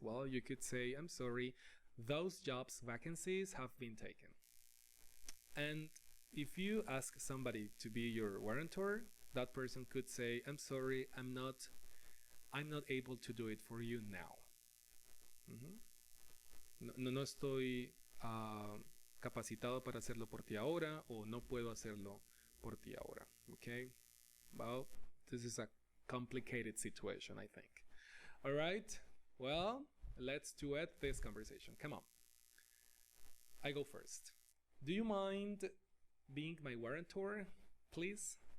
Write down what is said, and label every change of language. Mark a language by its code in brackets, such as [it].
[en] Well, you could say, I'm sorry, those jobs vacancies have been taken. And If you ask somebody to be your guarantor, that person could say, I'm sorry, I'm not able to do it for you now. [es] No estoy capacitado para hacerlo por ti ahora, o no puedo hacerlo por ti ahora. [en] Okay? Well, this is a complicated situation, I think. All right? Well, let's duet this conversation. Come on. I go first. Do you mind being my guarantor, please?